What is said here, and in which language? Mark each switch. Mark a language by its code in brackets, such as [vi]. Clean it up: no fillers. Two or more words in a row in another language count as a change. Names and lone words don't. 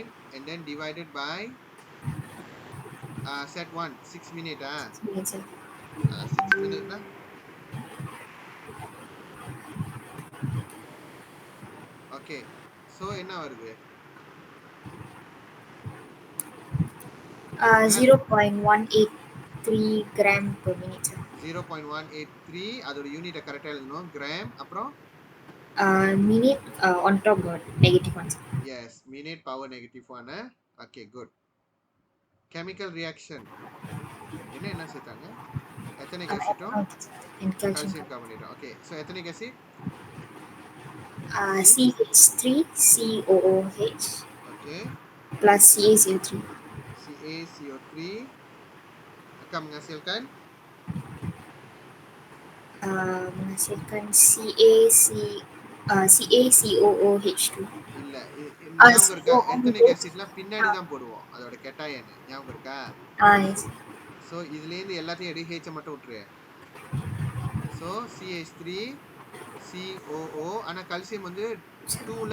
[en] and then divided by set 1 6 minute. 6 minutes. 6 minute na. Okay. ஓகே. [ta] ஸோ என்ன வருது? கிராம் [en] 0.183 gram per minute, sir. 0.183, [ta] அதோட யூனிட்டை கரெக்டாக எழுதணும். கிராம், அப்புறம் [en] Minute on top got negative one, sir. Yes, minute power -1. Okay, good. chemical reaction [ta] என்ன என்ன சேர்த்தாங்க? எத்தனிக் ஆசிட்டும் [en] Okay, sir. And calcium [ta] கால்சியம் [en] carbonate. [ta] கார்பனேட்டும். [en] Okay, so ethanoic acid? C. CH3 COOH ஓகே, plus CaCO3. [ms] CaCO3 akan menghasilkan Menghasilkan CaCOOH2. [ta] இல்ல. ஞாபகம் இருக்கா? எத்தனிக் COOH. ஆசிட்லாம் பின்னாடி தான் போடுவோம், அதோட கெட்டாயன். ஞாபகம் இருக்கா? [en] Yes. [ta] ஸோ இதுலேருந்து எல்லாத்தையும் எடு, ஹேச்சை மட்டும் விட்டுரு. ஸோ CH3 COO, ஆனால் கல்சியம் வந்து 2ல